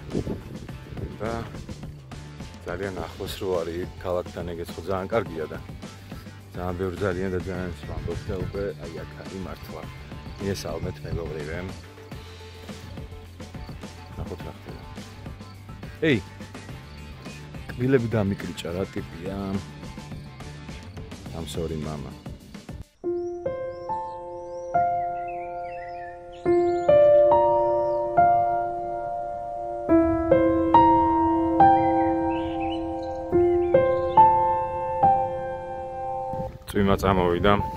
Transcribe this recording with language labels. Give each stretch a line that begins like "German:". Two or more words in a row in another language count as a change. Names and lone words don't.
Georgian: და ძალიან ახლოს რო არის ქალაქთან ეგეც ხო ძალიან კარგია და ძალიან ბევრი ძალიან და ძალიან ვამბობ და უკვე აი აქ არის მართლა. მიესალმეთ მეგობრებო. ნახოთ რა ხდება. ეი. კბილები დამიკრიჭა რა ტიპია.
English: I'm sorry mama.
Georgian: წვიმა წამოვიდა.